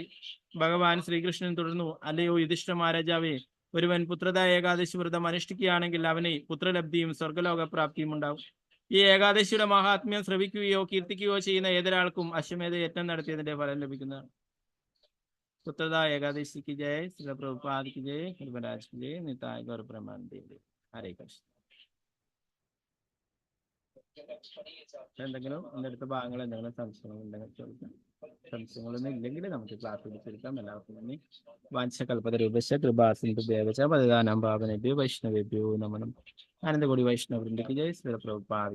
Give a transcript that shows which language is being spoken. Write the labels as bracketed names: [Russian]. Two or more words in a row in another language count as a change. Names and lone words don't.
[Malayalam] ഭഗവാൻ ശ്രീകൃഷ്ണൻ തുടർന്നു, അല്ലയോ യുധിഷ്ഠിര മഹാരാജാവേ, ഒരുവൻ പുത്രദാ ഏകാദശി വ്രതം അനുഷ്ഠിക്കുകയാണെങ്കിൽ അവന് പുത്രലബ്ധിയും സ്വർഗലോകപ്രാപ്തിയും ഉണ്ടാവും. ഈ ഏകാദശിയുടെ മഹാത്മ്യം ശ്രവിക്കുകയോ കീർത്തിക്കുകയോ ചെയ്യുന്ന ഏതൊരാൾക്കും അശ്വമേധ യജ്ഞം നടത്തിയതിന്റെ ഫലം ലഭിക്കുന്നതാണ്. [Hindi] പുത്രദാ ഏകാദശി की जय, श्री प्रभुपाद की जय, हरिवराज की जय, निताय गौर ब्रह्मानंद। हरे कृष्ण. [Malayalam] എന്തെങ്കിലും അടുത്ത ഭാഗങ്ങൾ എന്തെങ്കിലും സംശയങ്ങൾ ഉണ്ടെങ്കിൽ ചോദിക്കാം. സംശയങ്ങളൊന്നും ഇല്ലെങ്കിൽ നമുക്ക് ക്ലാസ് പിടിച്ചെടുക്കാം. എല്ലാവർക്കും നന്ദി. [Sanskrit] വാഞ്ചകൽപതരൂപശ്ച കൃപാസിന്ധുഭ്യവച പതിദാനം പാവനേഭ്യോ വൈഷ്ണവേഭ്യോ നമനം. [Hindi] ആനന്ദകോടി വൈഷ്ണവവൃന്ദ की जय, श्री प्रभुपाद।